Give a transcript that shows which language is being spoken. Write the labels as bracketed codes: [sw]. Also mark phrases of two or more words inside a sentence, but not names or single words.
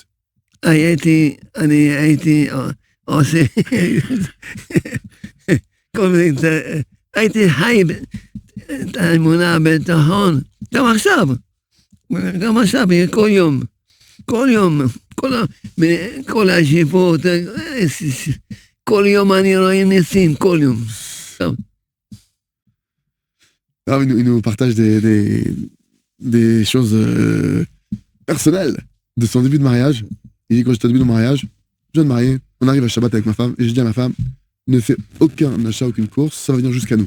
[he] אני הייתי עושה כל מיני, הייתי חי את האמונה ביטחון, גם עכשיו, כל יום, כל הישיבות, כל יום אני רואה ניסים, כל יום. [fr] Il nous partage des choses personnelles de son début de mariage. Il dit quand j'étais au début de mon mariage, je viens de marier, on arrive à Shabbat avec ma femme, et je dis à ma femme, ne fais aucun achat, aucune course, ça va venir jusqu'à nous.